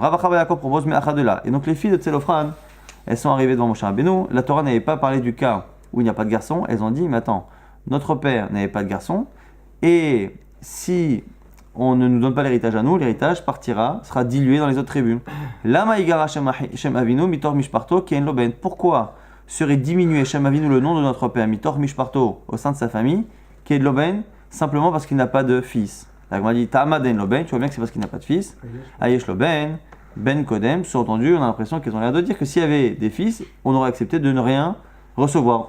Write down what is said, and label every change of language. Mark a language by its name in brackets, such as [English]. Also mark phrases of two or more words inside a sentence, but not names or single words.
[French] Rav Acha bar Yaakov propose Me'acha de là. Et donc les filles de Tzelofran, elles sont arrivées devant Moshe Rabbeinu. La Torah n'avait pas parlé du cas où il n'y a pas de garçon. Elles ont dit, mais attends, notre père n'avait pas de garçon, et si on ne nous donne pas l'héritage à nous, l'héritage sera dilué dans les autres tribus. [Hebrew] למה יגרע שם אבינו מתוך משפחתו כי אין לו בן. [French] Pourquoi serait diminué [Hebrew] שם אבינו, [French] le nom de notre père, [Hebrew] מתוך משפחתו, [French] au sein de sa famille, [Hebrew] כי אין לו בן, [French] simplement parce qu'il n'a pas de fils. La Gemara dit [Hebrew] טעמא דאין לו בן, [French] tu vois bien que c'est parce qu'il n'a pas de fils. [Hebrew] הא יש לו בן, בן קודם, [French] sous-entendu, on a l'impression qu'ils ont l'air de dire que s'il y avait des fils, on aurait accepté de ne rien recevoir.